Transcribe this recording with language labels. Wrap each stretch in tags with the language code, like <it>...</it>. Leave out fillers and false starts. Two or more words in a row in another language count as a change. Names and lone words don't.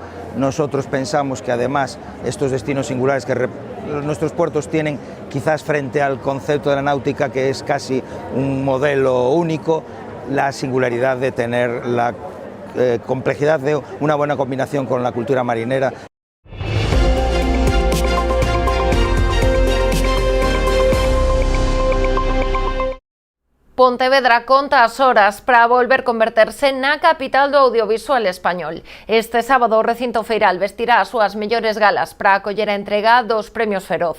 <es>Nosotros pensamos que además estos destinos singulares que nuestros puertos tienen, quizás frente al concepto de la náutica, que es casi un modelo único, la singularidad de tener la complejidad de una buena combinación con la cultura marinera.</es> <gl>Pontevedra conta as horas para volver converterse na capital do audiovisual español. Este sábado o recinto feiral vestirá as súas mellores galas para acoller a entrega dos Premios Feroz.</gl>